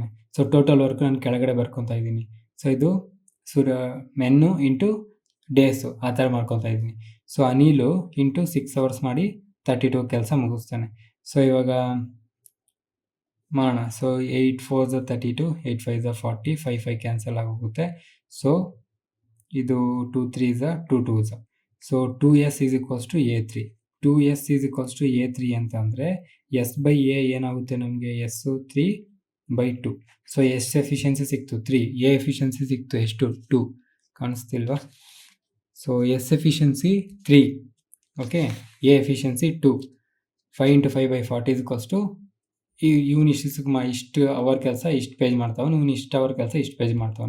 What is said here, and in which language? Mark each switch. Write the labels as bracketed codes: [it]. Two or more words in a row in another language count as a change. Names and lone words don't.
[kn] ಸೊ [en] total work [kn] ನಾನು ಕೆಳಗಡೆ ಬರ್ಕೊತಾ ಇದ್ದೀನಿ. ಸೊ ಇದು [en] men into days [kn] ಆ ಥರ ಮಾಡ್ಕೊತಾ ಇದ್ದೀನಿ. ಸೊ ಅನಿಲು [en] into 6 hours [kn] ಮಾಡಿ 32 ಕೆಲಸ ಮುಗಿಸ್ತಾನೆ. ಸೊ ಇವಾಗ ಮಾಡೋಣ. ಸೊ 8 4s 32 8 5s 40 5 5 ಕ್ಯಾನ್ಸಲ್ ಆಗೋಗುತ್ತೆ. ಸೊ ಇದು 2 3s 2 2s. ಸೊ 2s [en] is equals to [kn] A3. 2s [en] is equals to [kn] A3 ಅಂತ ಅಂದರೆ S/A ಏನಾಗುತ್ತೆ ನಮಗೆ, S 3/2. ಸೊ ಎಸ್ ಎಫಿಷಿಯನ್ಸಿ ಸಿಕ್ತು 3, ಎ ಎಫಿಷಿಯನ್ಸಿ ಸಿಕ್ತು ಎಷ್ಟು 2. ಕಾಣಿಸ್ತಿಲ್ವಾ? ಸೊ ಎಸ್ ಎಫಿಷಿಯನ್ಸಿ 3. ಓಕೆ, ಎ ಎಫಿಷಿಯನ್ಸಿ 2. 5 × 5/40 [en] is equals to [kn] ಇವನು ಇಷ್ಟು ಅವರ್ ಕೆಲಸ ಇಷ್ಟು ಪೇಜ್ ಮಾಡ್ತಾವನು, ಇವನು ಇಷ್ಟು ಅವರ್ ಕೆಲಸ ಇಷ್ಟು ಪೇಜ್ ಮಾಡ್ತಾವನು.